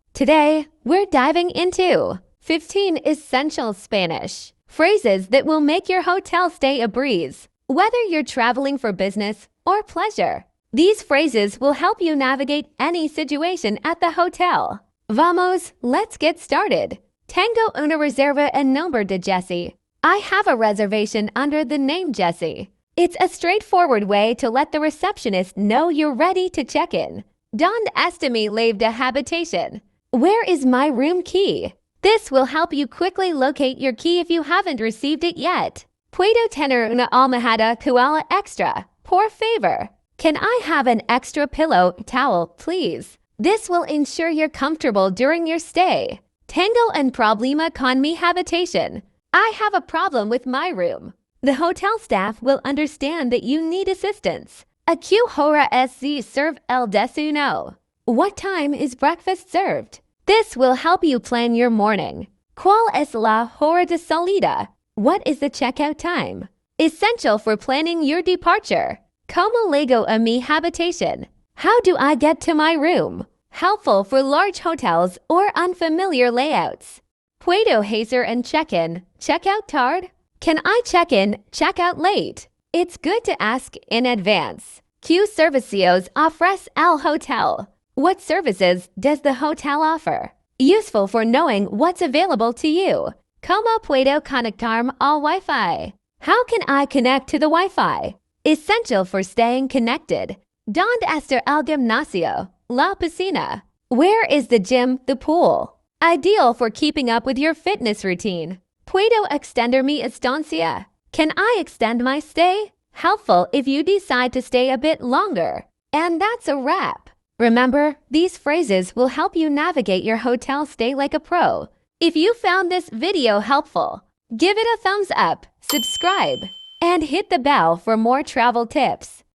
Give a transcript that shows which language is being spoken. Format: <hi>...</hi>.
<en>Today, we're diving into 15 essential Spanish phrases that will make your hotel stay a breeze, whether you're traveling for business or pleasure. These phrases will help you navigate any situation at the hotel. Vamos, let's get started.</en> <es>Tengo una reserva en nombre de Jesse.</es> <en>I have a reservation under the name Jesse. It's a straightforward way to let the receptionist know you're ready to check in.</en> <es>¿Dónde está mi llave de habitación?</es> <en>Where is my room key? This will help you quickly locate your key if you haven't received it yet.</en> <es>¿Puedo tener una almohada koala extra? Por favor.</es> <en>Can I have an extra pillow towel, please? This will ensure you're comfortable during your stay.</en> <es>Tengo un problema con mi habitación.</es> <en>I have a problem with my room. The hotel staff will understand that you need assistance.</en> <es>¿A qué hora se serve el desayuno?</es> <en>What time is breakfast served? This will help you plan your morning.</en> <es>¿Cuál es la hora de salida?</es> <en>What is the checkout time? Essential for planning your departure.</en> <es>¿Cómo llego a mi habitación?</es> <en>How do I get to my room? Helpful for large hotels or unfamiliar layouts.</en> <es>¿Puedo hacer en check-in, check-out tarde?</es> <en>Can I check in, check out late? It's good to ask in advance.</en> <es>¿Qué servicios ofrece el hotel?</es> <en>What services does the hotel offer? Useful for knowing what's available to you.</en> <es>¿Cómo puedo conectarme al Wi-Fi?</es> <en>How can I connect to the Wi-Fi? Essential for staying connected.</en> <es>¿Dónde está el gimnasio? La piscina.</es> <en>Where is the gym, the pool? Ideal for keeping up with your fitness routine.</en> <es>¿Puedo extender mi estancia?</es> <en>Can I extend my stay? Helpful if you decide to stay a bit longer. And that's a wrap. Remember, these phrases will help you navigate your hotel stay like a pro. If you found this video helpful, give it a thumbs up, subscribe, and hit the bell for more travel tips.</en>